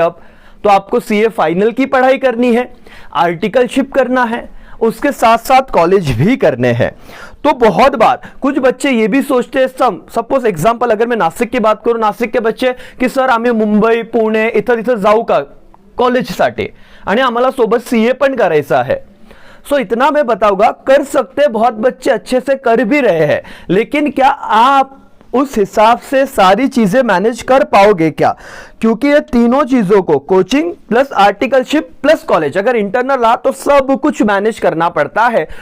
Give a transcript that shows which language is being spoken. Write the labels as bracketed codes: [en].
[hi] अब तो आपको सीए फाइनल की पढ़ाई करनी है, आर्टिकलशिप करना है, उसके साथ साथ कॉलेज भी करने हैं। तो बहुत बार कुछ बच्चे ये भी सोचते हैं, सपोज एग्जांपल अगर मैं नासिक की बात करूं, नासिक के बच्चे कि सर [mr] आम्ही मुंबई, पुणे इथं जाऊ का कॉलेजसाठी, आणि आम्हाला सोबत सीए पण करायचा है। [hi] सो इतना मैं बताऊंगा, कर सकते बहुत बच्चे अच्छे से कर भी रहे हैं, लेकिन क्या आप उस हिसाब से सारी चीजें मैनेज कर पाओगे क्या? क्योंकि ये तीनों चीजों को, coaching plus articleship plus college, अगर इंटरनल आ तो सब कुछ मैनेज करना पड़ता है।